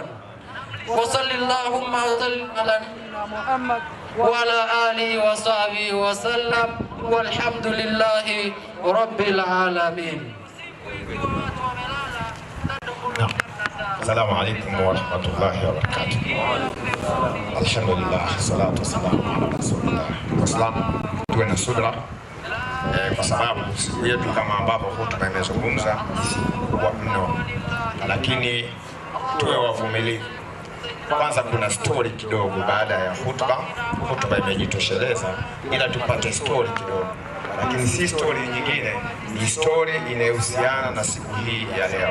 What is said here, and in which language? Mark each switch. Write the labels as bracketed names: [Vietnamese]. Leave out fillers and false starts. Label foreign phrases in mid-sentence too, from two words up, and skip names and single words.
[Arabic] وصل اللهم وسلم على محمد وعلى آله وصحبه وسلم والحمد لله رب العالمين. السلام عليكم ورحمة الله وبركاته. الحمد لله والصلاة والسلام على رسول الله. [Swahili] Waislamu tuwe na subira kwa sababu siku yetu kama ambapo hotuba imezungumza kubwa mno, lakini tuwe wavumilivu. Kwanza kuna story kidogo baada ya hotuba imejitosheleza, ila tupate story kidogo, lakini si story nyingine, ni story inayohusiana na siku hii ya leo.